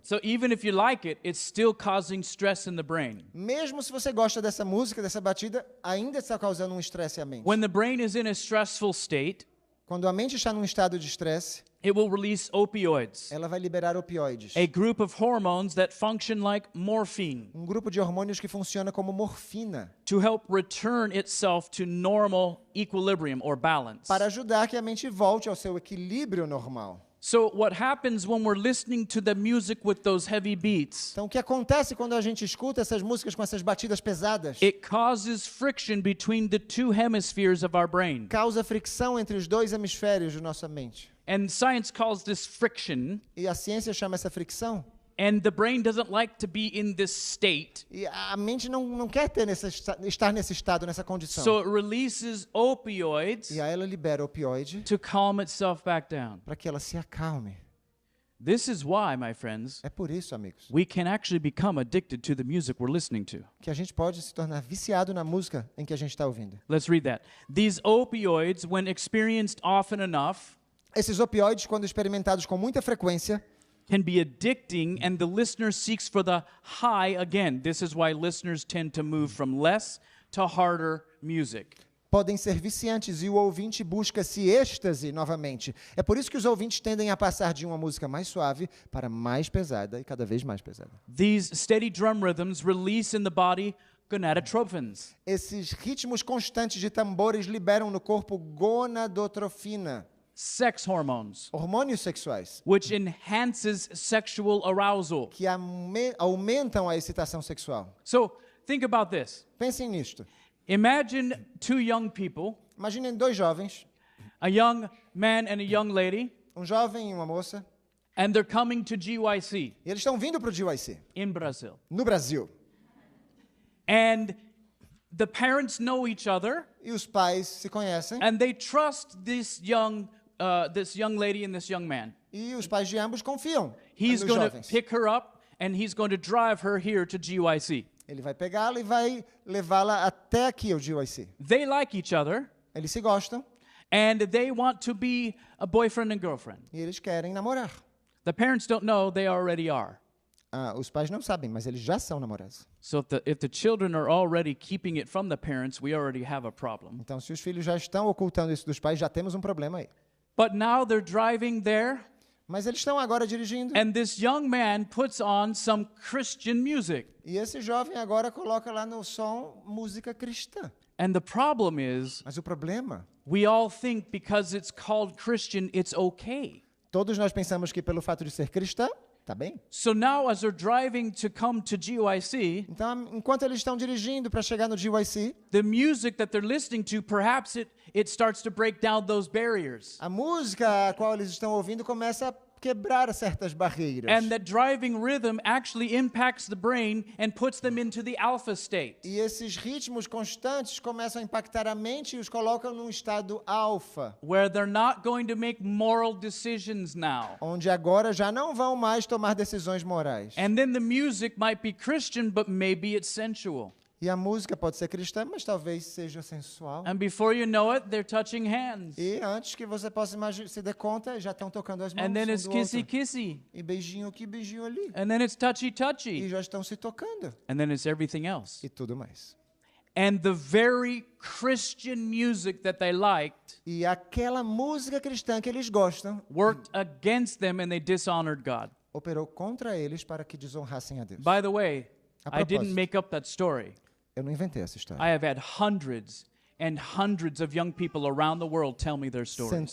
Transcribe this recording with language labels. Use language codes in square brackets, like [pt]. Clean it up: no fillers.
[en] So even if you like it, it's still causing stress in the brain. [pt] Mesmo se você gosta dessa música, dessa batida, ainda está causando um estresse à mente. [en] When the brain is in a stressful state, [pt] Quando a mente está num estado de estresse, [en] it will release opioids, [pt] ela vai liberar opioides. [en] a group of hormones that function like morphine, [pt] Um grupo de hormônios que funciona como morfina, [en] to help return itself to normal equilibrium or balance. [pt] para ajudar que a mente volte ao seu equilíbrio normal. [en] So what happens when we're listening to the music with those heavy beats? [pt] Então, o que acontece quando a gente escuta essas músicas com essas batidas pesadas? [en] It causes friction between the two hemispheres of our brain. [pt] Causa fricção entre os dois hemisférios de nossa mente. [en] And science calls this friction, [pt] E a ciência chama essa fricção. [en] and the brain doesn't like to be in this state. [pt] E a mente não quer ter estar nesse estado, nessa condição. [en] So it releases opioids [pt] E aí ela libera opioide [en] to calm itself back down. [pt] para que ela se acalme. [en] This is why, my friends, [pt] É por isso, amigos, [en] we can actually become addicted to the music we're listening to. [pt] que a gente pode se tornar viciado na música em que a gente está ouvindo. [en] Let's read that. These opioids, when experienced often enough, [pt] Esses opioides, quando experimentados com muita frequência, [en] can be addicting, and the listener seeks for the high again. This is why listeners tend to move from less to harder music. [pt] podem ser viciantes e o ouvinte busca-se êxtase novamente. É por isso que os ouvintes tendem a passar de uma música mais suave para mais pesada e cada vez mais pesada. [en] These steady drum rhythms release in the body gonadotropins, [pt] Esses ritmos constantes de tambores liberam no corpo gonadotrofina, [en] sex hormones, [pt] hormônios sexuais, [en] which enhances sexual arousal. [pt] que aumentam a excitação sexual. [en] So think about this. [pt] Pensem nisto. [en] Imagine two young people, [pt] Imaginem dois jovens, [en] a young man and a young lady, [pt] um jovem e uma moça, [en] and they're coming to GYC [pt] e eles estão vindo para o GYC, [en] in Brazil. [pt] no Brasil. [en] And the parents know each other, [pt] E os pais se conhecem, [en] and they trust this young lady and this young man. [pt] e os pais de ambos confiam [en] He's [pt] nos [en] going to [pt] jovens. [en] pick her up, and he's going to drive her here to GYC. [pt] Ele vai pegá-la e vai levá-la até aqui ao GYC. [en] They like each other, [pt] Eles se gostam [en] and they want to be a boyfriend and girlfriend. [pt] e eles querem namorar. [en] The parents don't know, they already are. [pt] Os pais não sabem, mas eles já são namorados. [en] So if the children are already keeping it from the parents, we already have a problem. [pt] Então, se os filhos já estão ocultando isso dos pais, já temos um problema aí. [en] But now they're driving there, [pt] Mas eles estão agora dirigindo, [en] and this young man puts on some Christian music. [pt] e esse jovem agora coloca lá no som música cristã. [en] And the problem is, [pt] Mas o problema, [en] we all think because it's called Christian, it's okay. [pt] todos nós pensamos que pelo fato de ser cristã, tá bem. [en] So now as they're driving to come to GYC, [pt] Então, enquanto eles estão dirigindo para chegar no GYC, [en] the music that they're listening to, perhaps it starts to break down those barriers. [pt] a música a qual eles estão ouvindo começa a quebrar certas barreiras. [en] And that driving rhythm actually impacts the brain and puts them into the alpha state. [pt] E esses ritmos constantes começam a impactar a mente e os colocam num estado alfa, [en] Where they're not going to make moral decisions now. [pt] onde agora já não vão mais tomar decisões morais. [en] And then the music might be Christian, but maybe it's sensual. [pt] E a música pode ser cristã, mas talvez seja sensual. [en] And before you know it, they're touching hands. [pt] E antes que você possa se dar conta, já estão tocando as mãos [en] And then [pt] um [en] it's [pt] do [en] kissy [pt] outro. [en] kissy. [pt] E beijinho aqui, beijinho ali. [en] And then it's touchy [pt] E [en] touchy. [pt] já estão se tocando. [en] And then it's everything else. [pt] E tudo mais. [en] And the very Christian music that they liked [pt] E aquela música cristã que eles gostam [en] worked against them and they dishonored God. [pt] operou contra eles para que desonrassem a Deus. [en] By the way, [pt] A [en] I didn't [pt] propósito. [en] make up that story. [pt] Eu não inventei essa história. [en] I have had hundreds and hundreds of young people around the world tell me their stories.